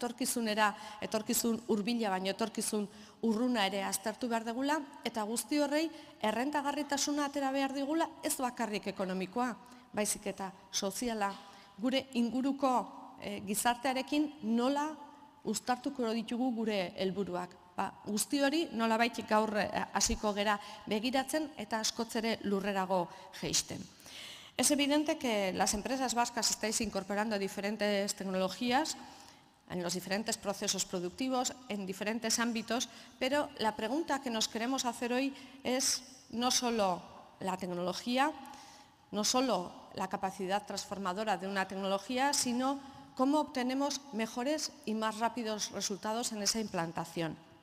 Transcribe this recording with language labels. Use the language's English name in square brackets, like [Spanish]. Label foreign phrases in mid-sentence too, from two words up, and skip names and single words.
[Basque] etorkizun hurbila baino etorkizun urruna ere aztertu behar dugula, eta guzti horrei errentagarritasuna atera behar digula ez bakarrik ekonomikoa, baizik eta soziala, gure inguruko gizartearekin nola uztartuko ditugu gure helburuak. Guzti hori nolabait gaur hasiko gera begiratzen eta askoz ere lurrerago jaisten. [Spanish] Es evidente que las empresas vascas estáis incorporando diferentes tecnologías en los diferentes procesos productivos, en diferentes ámbitos, pero la pregunta que nos queremos hacer hoy es no solo la tecnología, no solo la capacidad transformadora de una tecnología, sino cómo obtenemos mejores y más rápidos resultados en esa implantación.